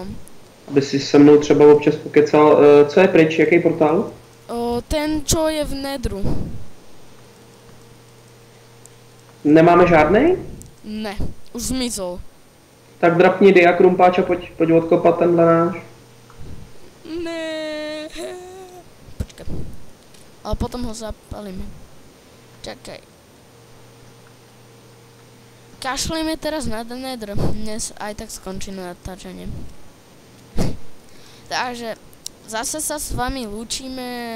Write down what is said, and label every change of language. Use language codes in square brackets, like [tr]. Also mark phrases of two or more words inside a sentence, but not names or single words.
[cs] Aby si se mnou třeba občas pokecal. Co je pryč, jaký portál? [sk] Ten, čo je v Nedru. [cs] Nemáme žádnej? Ne, už zmizol. Tak drapni dia krumpáč a pojď odkopat tenhle náš. Ne. [sk] Počkaj. Ale potom ho zapalíme. Čakaj. Kašlíme teraz na Nether. Dnes aj tak skončí natáčanie. Takže zase sa s vami lúčime.